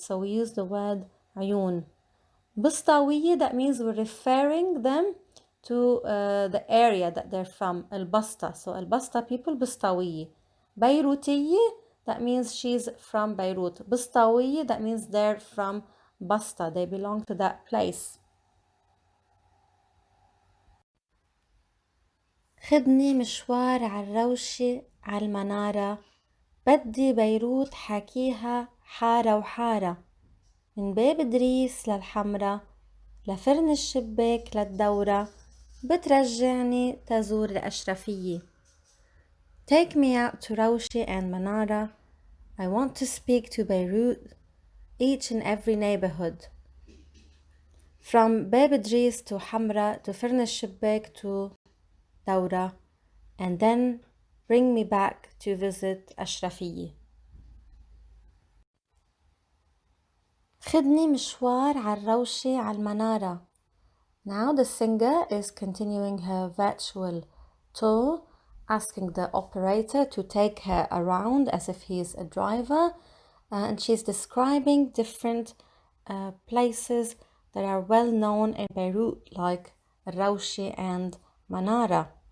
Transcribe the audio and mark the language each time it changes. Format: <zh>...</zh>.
<en>So we use the word عيون. بسطاوية, that means we're referring them to the area that they're from. البسطة. So البسطة people بسطاوية. بيروتية, that means she's from Beirut. بسطاوية, that means they're from Basta. They belong to that place.</en> <ar>خدني مشوار عالروشة عالمنارة, بدي بيروت حكيها حارة وحارة, من باب إدريس للحمرة, لفرن الشباك للدورة, بترجعني تزور الأشرفية.</ar> <en>Take me out to Rawshi and Manara. I want to speak to Beirut, each and every neighborhood. From باب إدريس to Hamra to فرن الشباك to دورة, and then bring me back to visit أشرفية.</en> <ar>خدني مشوار عالروشة عالمنارة.</ar> <en>Now the singer is continuing her virtual tour, asking the operator to take her around as if he's a driver, and she's describing different places that are well known in Beirut, like Rawshi and Manara.</en>